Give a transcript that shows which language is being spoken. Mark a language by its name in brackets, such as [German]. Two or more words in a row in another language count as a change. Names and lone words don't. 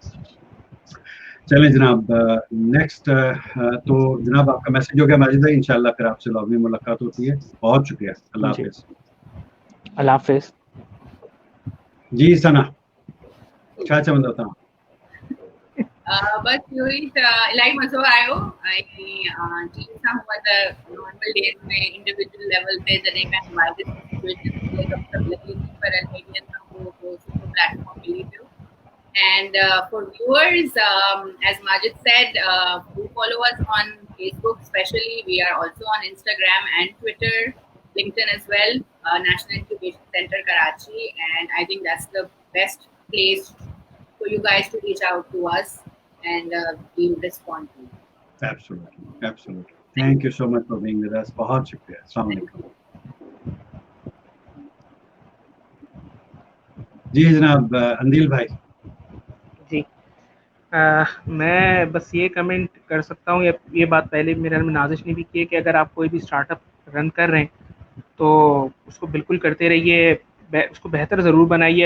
[Urdu] چلیں جناب، نیکسٹ تو جناب آپ کا میسج ہو گیا ماجد بھائی، انشاءاللہ پھر آپ سے لابی میں ملاقات ہوتی ہے. بہت شکریہ، اللہ حافظ. اللہ حافظ جی ثنا، کیا چمن ہوتا ہوں [Sindhi] बस यही इलाही मज़ो आयो ऐं जीअं सां हुआ त [English] normal days [Sindhi] में [English] individual level [Sindhi] पे जॾहिं का हिमायत सिचुएशन सभु लॻे थी, पर मीडिया सां उहो सुठो प्लेटफॉर्म मिली पियो। [English] And for viewers, as Majid said, do follow us on Facebook especially. We are also on Instagram and Twitter. LinkedIn as well, National Incubation Center Karachi, and I think that's the best place for you guys to reach out to us, and we'll respond to you. Absolutely, absolutely. Thank you so much for being with us. [Urdu] بہت شکریہ. [Arabic] السلام علیکم. [Urdu] جی جناب اندیل بھائی. جی میں بس یہ کمنٹ کر سکتا ہوں، یہ بات پہلے میرے میں نازش نے بھی کی ہے کہ اگر آپ کوئی بھی [English] startup run [Urdu] کر رہے ہیں تو اس کو بالکل کرتے رہیے، اس کو بہتر ضرور بنائیے.